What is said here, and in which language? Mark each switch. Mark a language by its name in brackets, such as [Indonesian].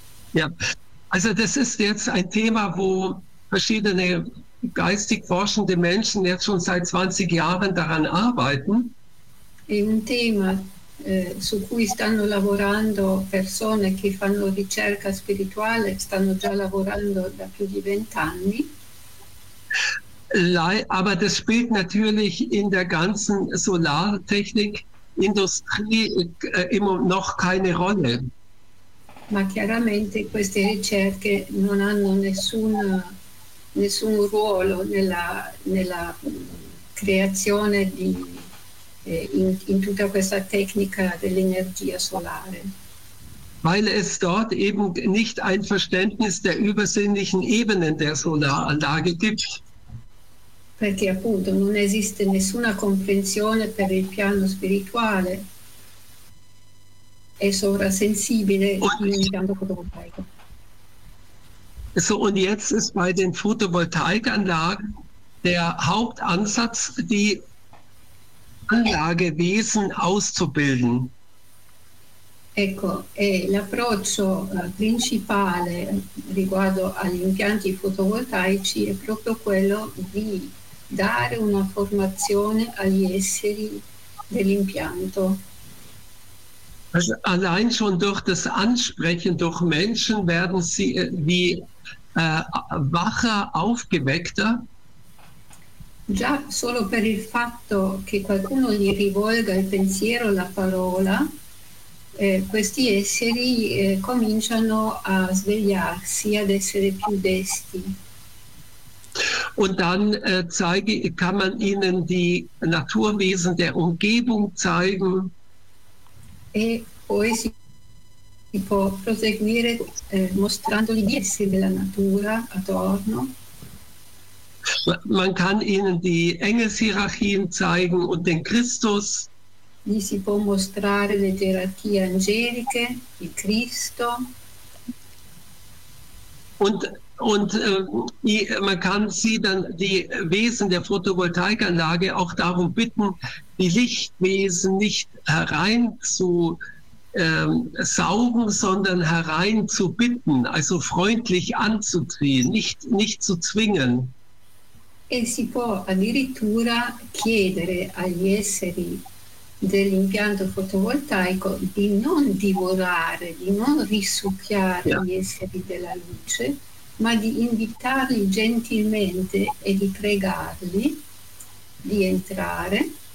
[German] Ja, also das ist jetzt ein Thema, wo verschiedene geistig forschende Menschen jetzt schon seit 20 Jahren daran arbeiten. [Italian] È un tema su cui stanno lavorando persone che fanno ricerca spirituale, stanno già lavorando da più di 20 anni. [German] Aber das spielt natürlich in der ganzen Solartechnik Industrie immer noch keine Rolle. [Italian] Ma chiaramente queste ricerche non hanno nessun ruolo nella creazione di in tutta questa tecnica dell'energia solare. [German] Weil es dort eben nicht ein Verständnis der übersinnlichen Ebenen der Solaranlage gibt. [Italian] Perché appunto non esiste nessuna comprensione per il piano spirituale. è sovrasensibile in un impianto fotovoltaico. [German] So, und jetzt ist bei den Photovoltaikanlagen der Hauptansatz, die Anlagewesen auszubilden. [Italian] Ecco, e l'approccio principale riguardo agli impianti fotovoltaici è proprio quello di dare una formazione agli esseri dell'impianto. [German] Also allein schon durch das Ansprechen durch Menschen werden sie wie wacher, aufgeweckter. [Italian] Già solo per il fatto che qualcuno gli rivolga il pensiero, la parola, questi esseri cominciano a svegliarsi, ad essere più desti. [German] Und dann kann man ihnen die Naturwesen der Umgebung zeigen. [Italian] E poi si può proseguire mostrandogli gli esseri della natura attorno. [German] Man kann ihnen die Engelshierarchien zeigen und den Christus. [Italian] Gli si può mostrare le gerarchie angeliche, il Cristo. [German] Und man kann sie dann, die Wesen der Photovoltaikanlage, auch darum bitten, die Lichtwesen nicht herein zu saugen, sondern herein zu bitten, also freundlich anzuziehen, nicht zu zwingen. [Italian] E si può addirittura chiedere agli esseri dell'impianto fotovoltaico di non divorare, di non risucchiare gli esseri della luce, ma di invitarli gentilmente e di pregarli di entrare.